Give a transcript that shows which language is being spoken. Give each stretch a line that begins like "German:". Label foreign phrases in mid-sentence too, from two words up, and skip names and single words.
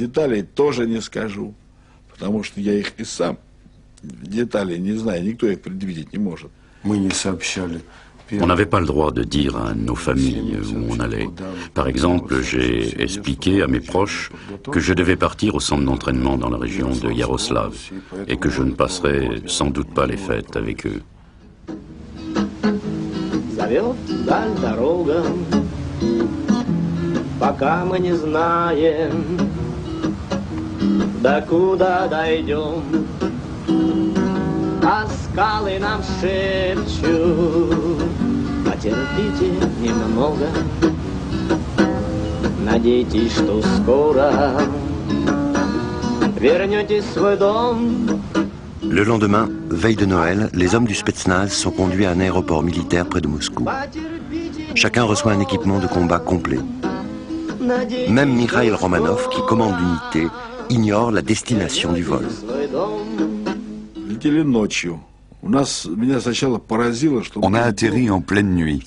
French: On n'avait pas le droit de dire à nos familles où on allait. Par exemple, j'ai expliqué à mes proches que je devais partir au centre d'entraînement dans la région de Yaroslav et que je ne passerais sans doute pas les fêtes avec eux.
Russian: А скалы нам шепчут, потерпите немного, надейтесь, что скоро вернетесь в свой дом.
French: Le lendemain, veille de Noël, les hommes du Spetsnaz sont conduits à un aéroport militaire près de Moscou. Chacun reçoit un équipement de combat complet. Même Mikhail Romanov, qui commande l'unité, ignore la destination du vol. On a atterri en pleine nuit.